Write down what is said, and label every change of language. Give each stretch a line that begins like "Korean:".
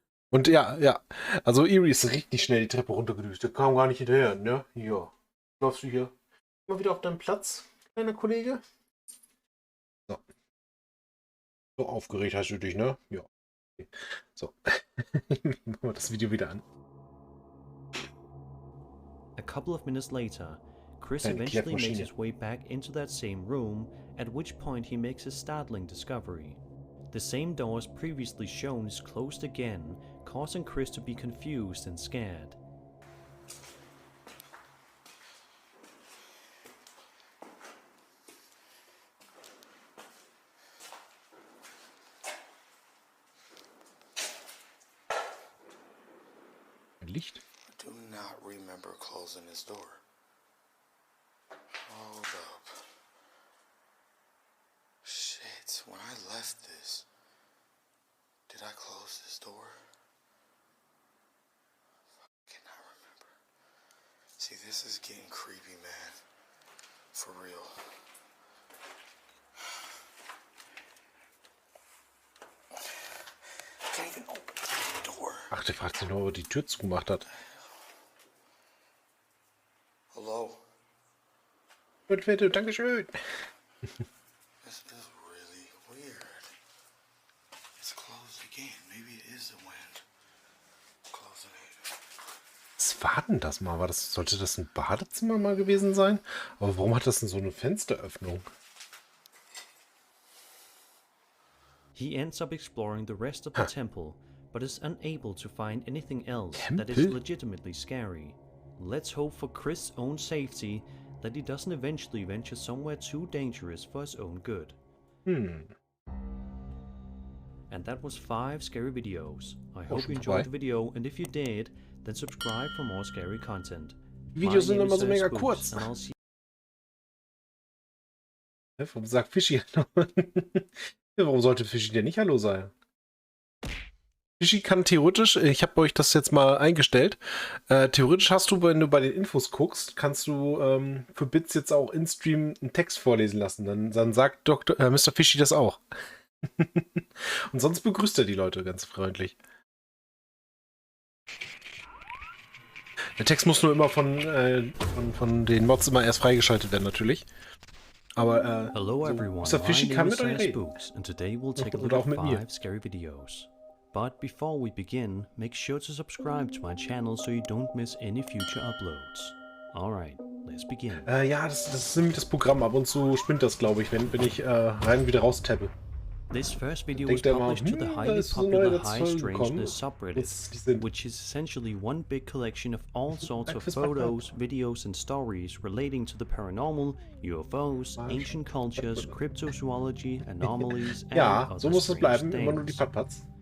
German: Und ja. Also, Eerie ist richtig schnell die Treppe runtergedüst. Der kam gar nicht hinterher, ne? Ja. Läufst du hier mal wieder auf deinen Platz, kleiner Kollege? So. So aufgeregt hast du dich, ne? Ja. Okay. So. Machen wir das Video wieder an.
English: A couple of minutes later, Chris eventually makes his way back into that same room, at which point he makes a startling discovery. The same door as previously shown is closed again, causing Chris to be confused and scared.
German: Licht?
English: I do not remember closing this door. Hold up. Shit, when I left this, did I close this door? I cannot remember. See, this is getting creepy, man. For real. I can't even open the door.
German: Ach, der fragt sich nur, ob er die Tür zugemacht hat.
English: Hello?
German: Bitte, dankeschön.
English: This is really weird. It's closed again. Maybe it is the wind. Closing it.
German: Was war denn das mal? Sollte das ein Badezimmer mal gewesen sein? Aber warum hat das denn so eine Fensteröffnung?
English: He ends up exploring the rest of the temple, but is unable to find anything else that is legitimately scary. Let's hope for Chris' own safety that he doesn't eventually venture somewhere too dangerous for his own good. And that was 5 scary videos. I hope you enjoyed the video, and if you did, then subscribe for more scary content.
German: Die Videos sind immer so mega kurz. Warum sagt Fischi Hallo? Warum sollte Fischi denn nicht Hallo sagen? Fischi kann theoretisch, ich habe euch das jetzt mal eingestellt, theoretisch hast du, wenn du bei den Infos guckst, kannst du für Bits jetzt auch in Stream einen Text vorlesen lassen. Dann sagt Mr. Fischi das auch. Und sonst begrüßt er die Leute ganz freundlich. Der Text muss nur immer von den Mods immer erst freigeschaltet werden, natürlich. Aber
English: Hello everyone, Mr.
German: Fischi kann mit euch reden.
English: Spooks, and today we'll take a look at 5 scary videos. But before we begin, make sure to subscribe to my channel so you don't miss any future uploads. Alright, let's begin.
German: Ja, das ist nämlich das Programm. Ab und zu spinnt das, glaube ich, wenn ich rein und wieder raus tappe.
English: This first video was published to the highly popular High Strangeness subreddit, which is essentially one big collection of all sorts of photos, videos and stories relating to the paranormal, UFOs, ancient cultures, cryptozoology, anomalies and other strange things.